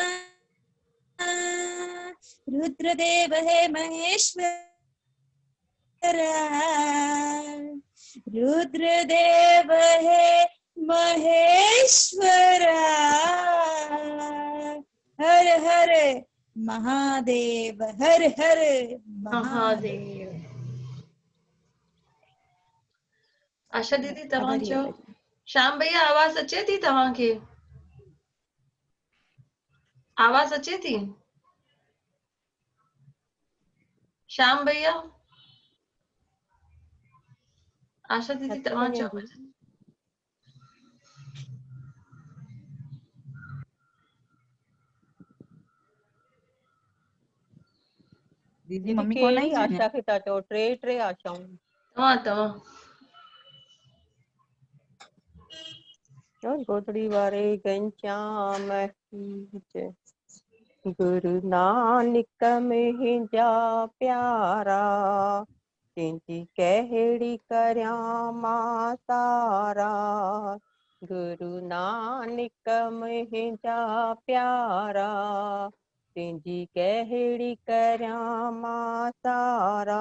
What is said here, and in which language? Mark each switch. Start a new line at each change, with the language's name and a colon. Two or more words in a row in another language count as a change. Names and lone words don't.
Hindi: रुद्रदेव है महेश्वरा, रुद्रदेव है महेश्वरा। हर हर महादेव, हर हर महादेव।
Sindhi: महादेव। आशा दीदी तव्हां हरी चओ। हरी। श्याम भैया आवाज अचे थी तव्हांखे? आवाज अचे थी? श्याम भैया, आशा दीदी नथी तव्हां वञे चओ। थी। दीदी दीदी मम्मी कोन आई कहिड़ी छा अञा? आशा खे था चओ? टे आशाऊं। तव्हां गोदड़ी वारे घनश्याम की जय। गुरु नानक मुंहिंजा प्यारा, तुंहिंजी कहिड़ी करियां मां तारा। गुरु नानक मुंहिंजा प्यारा, तुंहिंजी कहिड़ी करियां मां तारा।